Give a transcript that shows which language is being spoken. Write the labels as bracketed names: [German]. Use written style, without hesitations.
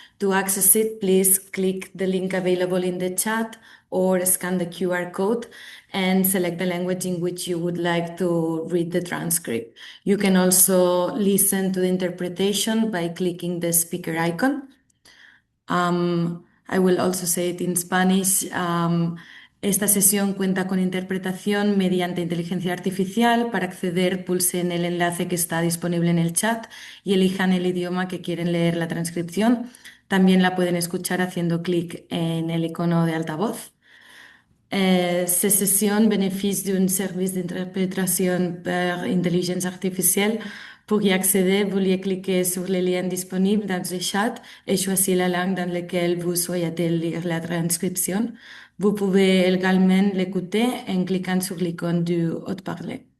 [English] To access it, please click the link available in the chat or scan the QR code and select the language in which you would like to read the transcript. You can also listen to the interpretation by clicking the speaker icon. I will also say it in Spanish. [Spanish] Esta sesión cuenta con interpretación mediante inteligencia artificial. Para acceder, pulsen el enlace que está disponible en el chat y elijan el idioma que quieren leer la transcripción. También la pueden escuchar haciendo clic en el icono de altavoz. [French] Ces sessions bénéficient d'un service d'interprétation par intelligence artificielle. Pour y accéder, veuillez cliquer sur les liens disponibles dans le chat et choisir la langue dans laquelle vous souhaitez lire la transcription. Vous pouvez également l'écouter en cliquant sur l'icône du haut-parleur.